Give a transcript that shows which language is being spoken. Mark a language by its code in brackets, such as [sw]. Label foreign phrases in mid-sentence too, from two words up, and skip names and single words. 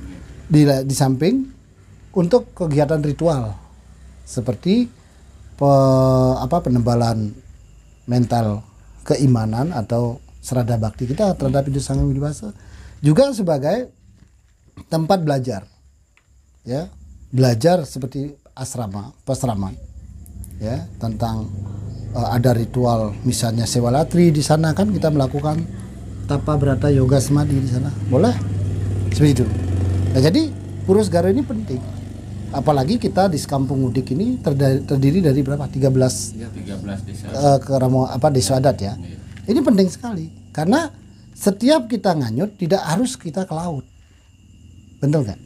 [id] Di samping untuk kegiatan ritual seperti penebalan mental keimanan atau serada bakti kita terhadap hidup Sang Hyang Widi, juga sebagai tempat belajar ya, belajar seperti pesraman ya, tentang ada ritual misalnya sewalatri di sana kan kita melakukan tapa brata yoga semadi di sana, boleh seperti itu. Nah, jadi Pura Segara ini penting, apalagi kita di Sekampung Udik ini terdiri dari berapa? 13 desa. Desa adat ya. Ini penting sekali karena setiap kita nganyut tidak harus kita ke laut, betul nggak?